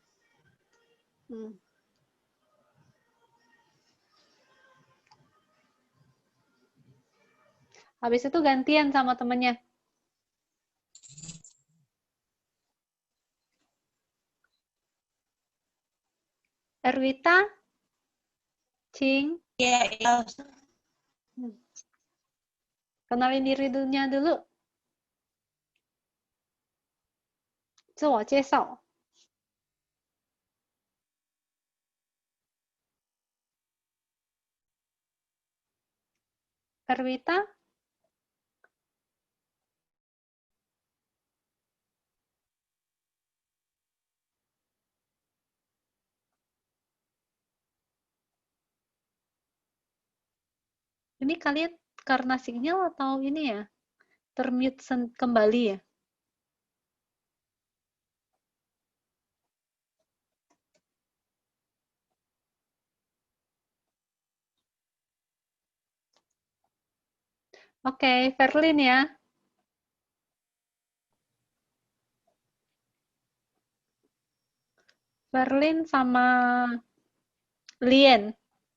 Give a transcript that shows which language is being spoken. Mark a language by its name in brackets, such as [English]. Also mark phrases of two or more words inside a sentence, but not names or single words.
[Indonesian] Habis itu gantian sama temannya. Erwita, Ching. Iya. Kenalin dirinya dulu. [Chinese] 自我介绍。Erwita. [Indonesian] Ini kalian karena sinyal atau ini ya? Termute kembali ya? Oke, Verlin ya. Verlin sama Lien.